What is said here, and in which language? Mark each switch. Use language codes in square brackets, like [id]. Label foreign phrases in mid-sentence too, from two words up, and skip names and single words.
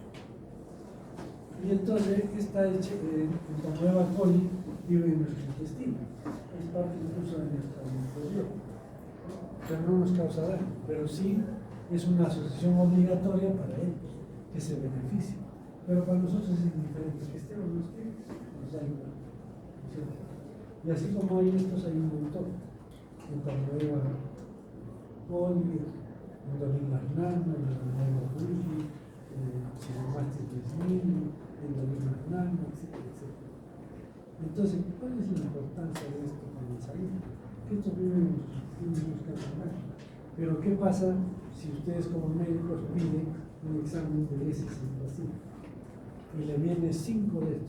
[es] Y entonces, esta Tamoeba coli vive en nuestro intestino, es parte incluso de nuestra microbiota, pero no nos causa daño, pero sí es una asociación obligatoria para ellos, que se beneficien. Pero para nosotros es indiferente, que esté o no esté, nos da igual. Y así como hay estos, hay un montón. Tamoeba coli, Endolina nana, Endolina bulli, Pseudomonas desmini, Endolina nana, etc. Entonces, ¿cuál es la importancia de esto para la salud? Que esto vive en los canales. Pero, ¿qué pasa si ustedes como médicos piden un examen de heces en el paciente y le vienen 5 de estos?